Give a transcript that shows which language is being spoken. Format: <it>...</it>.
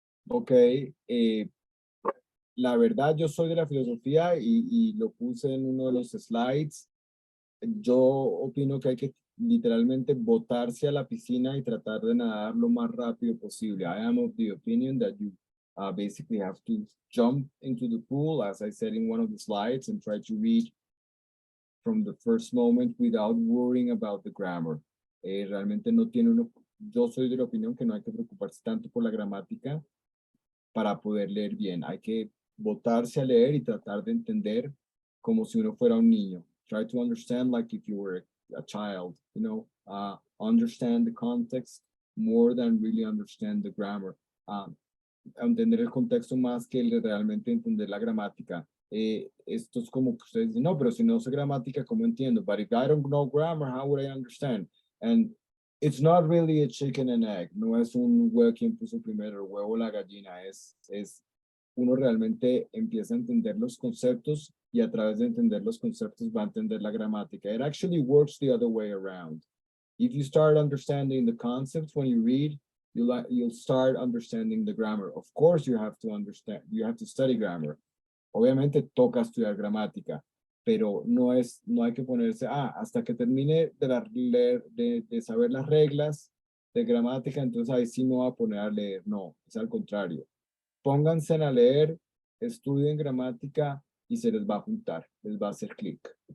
<es>Ok, la verdad yo soy de la filosofía y lo puse en uno de los slides. Yo opino que hay que literalmente botarse a la piscina y tratar de nadar lo más rápido posible.</es> <en>I am of the opinion that you basically have to jump into the pool, as I said in one of the slides, and try to read from the first moment without worrying about the grammar.</en> <es>Realmente no tiene uno, yo soy de la opinión que no hay que preocuparse tanto por la gramática para poder leer bien. Hay que botarse a leer y tratar de entender como si uno fuera un niño.</es> <en>Try to understand like if you were a child, you know, understand the context more than really understand the grammar.</en> <es>Entender el contexto más que realmente entender la gramática. Esto es como que ustedes dicen, no, pero si no sé gramática, ¿cómo entiendo?</es> <en>But if I don't know grammar, how would I understand? And it's not really a chicken and egg.</en> <es>No es un huevo quien puso primero, el huevo o la gallina. Es uno realmente empieza a entender los conceptos y a través de entender los conceptos va a entender la gramática.</es> <en>It actually works the other way around. If you start understanding the concepts when you read, you'll start understanding the grammar. Of course, you have to study grammar.</en> <es>Obviamente toca estudiar gramática, pero no hay que ponerse, hasta que termine de saber las reglas de gramática, entonces ahí sí me voy a poner a leer. No, es al contrario. Pónganse a leer, estudien gramática y se les va a juntar, les va a hacer clic.</es>